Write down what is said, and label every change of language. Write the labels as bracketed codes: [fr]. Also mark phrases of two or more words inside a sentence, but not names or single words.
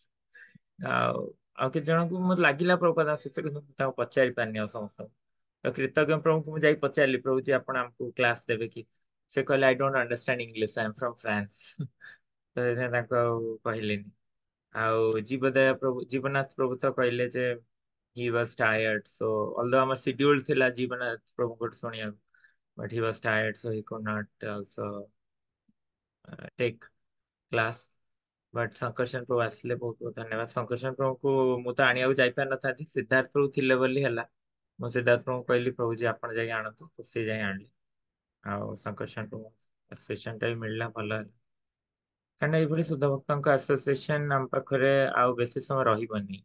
[or] ଆଉ ଆଉ କେତେ ଜଣଙ୍କୁ ମତେ ଲାଗିଲା ପ୍ରଭୁପାଦଙ୍କ ଶିଷ୍ୟ, କିନ୍ତୁ ମୁଁ ତାଙ୍କୁ ପଚାରି ପାରିନି ଆଉ ସମସ୍ତଙ୍କୁ। ତ କୃତଜ୍ଞ ପ୍ରଭୁଙ୍କୁ ମୁଁ ଯାଇ ପଚାରିଲି, ପ୍ରଭୁ जी ଆପଣ ଆମକୁ କ୍ଲାସ ଦେବେ କି? ସେ କହିଲେ [en] I don't understand English, I am from France. [or] ତ ସେଥିପାଇଁ ତାଙ୍କୁ ଆଉ କହିଲିନି। ଆଉ ଜୀବଦୟା ପ୍ରଭୁ, ଜୀବନାଥ ପ୍ରଭୁ ତ କହିଲେ ଯେ [en] he was tired, so although our schedule [or] ଥିଲା ଜୀବନାଥ ପ୍ରଭୁଙ୍କଠୁ ଶୁଣିବାକୁ, [en] but he was tired so he could not also take class. [or] ବଟ୍ ଶଙ୍କର୍ଷଣ ପ୍ରଭୁ ଆସିଲେ, ବହୁତ ବହୁତ ଧନ୍ୟବାଦ। ଶଙ୍କର୍ଷଣ ପ୍ରଭୁଙ୍କୁ ମୁଁ ତ ଆଣିବାକୁ ଯାଇପାରିନଥାନ୍ତି, ସିଦ୍ଧାର୍ଥ ପ୍ରଭୁ ଥିଲେ ବୋଲି ହେଲା। ମୁଁ ସିଦ୍ଧାର୍ଥ ପ୍ରଭୁଙ୍କୁ କହିଲି ପ୍ରଭୁ जी ଆପଣ ଯାଇକି ଆଣନ୍ତୁ, ତ ସେ ଯାଇ ଆଣିଲେ। ଆଉ ଶଙ୍କର୍ଷଣ ପ୍ରଭୁ ଆସୋସିଏସନଟା ବି ମିଳିଲା, ଭଲ ହେଲା। କାରଣ ଏଇଭଳି ଶୁଦ୍ଧ ଭକ୍ତଙ୍କ ଆସୋସିଏସନ ଆମ ପାଖରେ ଆଉ ବେଶୀ ସମୟ ରହିବନି।